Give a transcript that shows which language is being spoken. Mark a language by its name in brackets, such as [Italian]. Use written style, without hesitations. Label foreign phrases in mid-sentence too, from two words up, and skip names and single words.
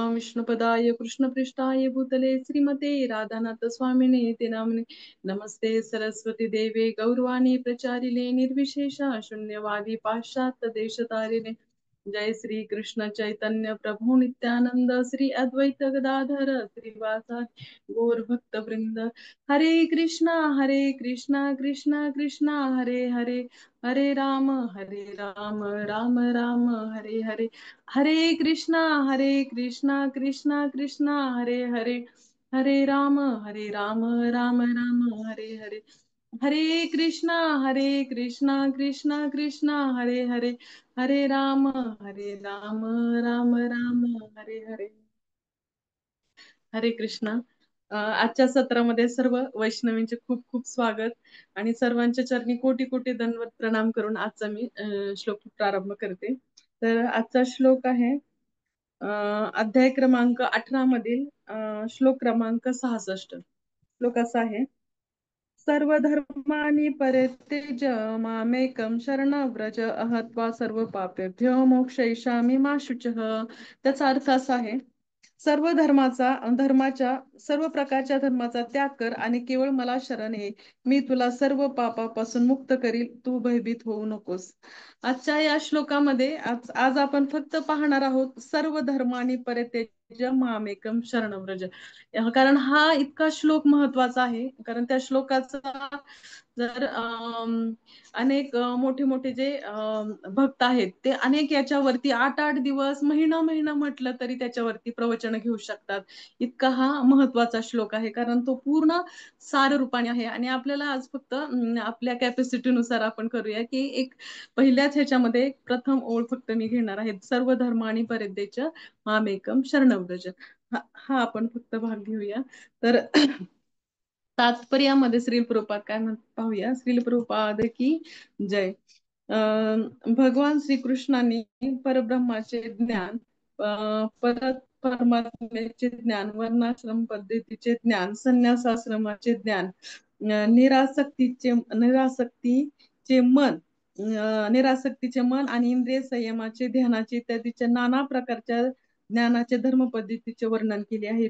[Sanskrit] विष्णुपदाय कृष्णपृष्ठाय भूतले श्रीमते राधानाथ स्वामिने इति नामिने नमस्ते सरस्वती देवे गौरवाणी प्रचारिणे निर्विशेष शून्यवादी पाश्चात्य देशतारिणे जय श्री कृष्ण चैतन्य प्रभु नित्यानंद श्री अद्वैत गदाधर श्रीवासादि गौर भक्त वृंद। हरे कृष्णा कृष्णा कृष्णा हरे हरे, हरे राम राम राम हरे हरे। हरे कृष्णा कृष्णा कृष्णा हरे हरे, हरे राम राम राम हरे हरे। हरे कृष्णा कृष्णा कृष्णा हरे हरे, हरे राम राम राम हरे हरे। हरे कृष्णा। [Marathi] आजच्या सत्रामध्ये सर्व वैष्णवींचे खूप खूप स्वागत आणि सर्वांच्या चरणी कोटी कोटी दंडवत प्रणाम करून आजचा मी श्लोक प्रारंभ करते। तर आजचा श्लोक आहे अध्याय क्रमांक 18 मधील श्लोक क्रमांक 66। श्लोक असा आहे, [Sanskrit] सर्वधर्माणि परित्यज्य मामेकं शरणं व्रज अहत्वा सर्व पापेभ्यो मोक्षयिष्यामि मा शुचः। [Marathi] त्याचा अर्थ असा आहे, सर्व धर्माच्या सर्व प्रकारच्या धर्माचा त्याग कर आणि केवळ मला शरण ये, मी तुला सर्व पापापासून मुक्त करील, तू भयभीत होऊ नकोस। आजच्या या श्लोकामध्ये आज आपण फक्त पाहणार आहोत [Sanskrit] सर्व धर्मांनी परित्यज्य मामेकम शरणं व्रज। [Marathi] कारण हा इतका श्लोक महत्वाचा आहे, कारण त्या श्लोकाचा जर अनेक मोठे मोठे जे भक्त आहेत ते अनेक याच्यावरती 8-8 दिवस महिना महिना म्हटलं तरी त्याच्यावरती प्रवचन घेऊ शकतात। इतका हा महत्वाचा श्लोक आहे, कारण तो पूर्ण सार रूपाने आहे। आणि आपल्याला आज फक्त आपल्या कॅपॅसिटीनुसार आपण करूया की एक पहिल्याच ह्याच्यामध्ये प्रथम ओळ फक्त मी घेणार आहे, [Sanskrit] सर्व धर्माणी परित्यज्य मामेकम शरणं व्रज। [Marathi] हा आपण फक्त भाग घेऊया। तर तात्पर्यामध्ये श्रील प्रभुपाद काय म्हणतात पाहूया। [Hindi] श्रील प्रभुपाद की जय। [Marathi] भगवान श्रीकृष्णांनी परब्रह्माचे ज्ञान, परत परमात्म्याचे ज्ञान, वर्णाश्रम पद्धतीचे ज्ञान, संन्यासाश्रमाचे ज्ञान, निरासक्तीचे मन आणि इंद्रिय संयमाचे, ध्यानाचे इत्यादीचे नाना प्रकारच्या ज्ञानाचे धर्म पद्धतीचे वर्णन केले आहे।